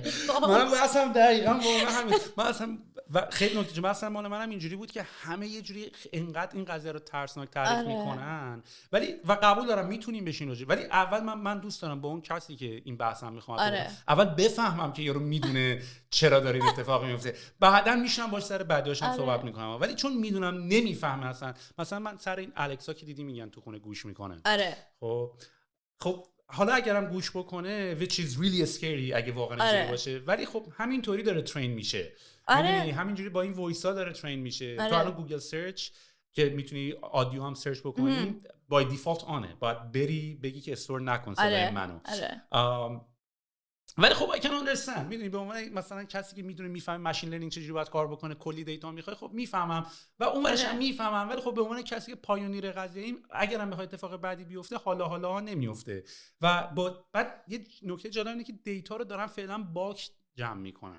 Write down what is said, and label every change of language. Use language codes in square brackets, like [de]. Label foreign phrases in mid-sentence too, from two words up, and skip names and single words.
[fa] من اصلا دقیقاً واقعا همین، من اصلا خیلی نکته مثلا مال منم اینجوری بود که همه یه جوری انقدر این قضیه رو ترسناک تعریف میکنن، ولی و قبول دارم میتونیم بشین راجع، ولی اول من دوست دارم با اون کسی که این بحثم میخوام اول بفهمم که یارو میدونه چرا داره این اتفاق میفته، بعداً میشنم باش سر بعدیاشم صحبت میکنم. ولی چون میدونم نمیفهمه مثلا من سر این الکسا که دیدی میگن تو خونه گوش میکنن، خب حالا اگرم گوش بکنه [en] which is really scary [fa] اگه واقعا اینجوری باشه، ولی خب همینطوری داره ترین میشه. میدونی همینجوری با این وایسا داره ترین میشه. تو الان گوگل سرچ که میتونی آدیو هم سرچ بکنی [en] by default [fa] آنه، باید بری بگی که استور نکن صدای منو. ولی خب [en] I can understand، [fa] میدونی به عنوان مثلا کسی که میدونه میفهمه [en] machine learning [fa] چجوری باید کار بکنه، کلی دیتا میخواد، خب میفهمم و اونورش هم میفهمم. ولی خب به عنوان کسی که پایونیر قضیه ایم، اگرم بخواد اتفاق بعدی بیفته حالا نمیفته. و بعد یه نکته جالب اینه که دیتا رو دارن فعلا باکس جمع میکنن.